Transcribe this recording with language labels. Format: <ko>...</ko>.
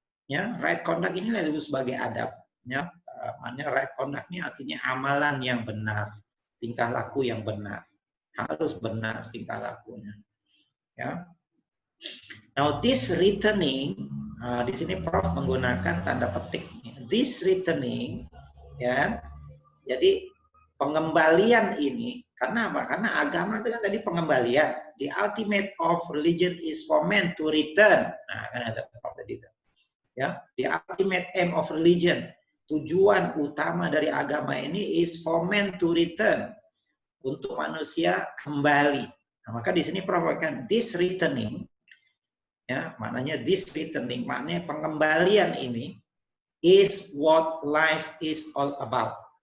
<id>Ya,</id> <en>right conduct</en> <id>inilah disebut sebagai adab. Ya, maknanya right conduct ini artinya amalan yang benar, tingkah laku yang benar, harus benar tingkah lakunya. Ya.</id> <en>Now this returning,</en> <id>di sini Prof menggunakan tanda petik.</id> <en>This returning,</en> <id>ya, jadi pengembalian ini karena apa? Karena agama itu kan tadi pengembalian.</id> <en>The ultimate of religion is for man to return.</en> <id>Nah, kan ada Prof tadi itu.</id> <en>Ya, the ultimate aim of religion,</en> <id>tujuan utama dari agama ini</id> <en>is for man to return,</en> <id>untuk manusia kembali. Nah, maka di sini Prof katakan</id> <en>this returning,</en> <id>ya, maknanya this returning, maknanya pengembalian ini</id> <en>is what life is all about.</en>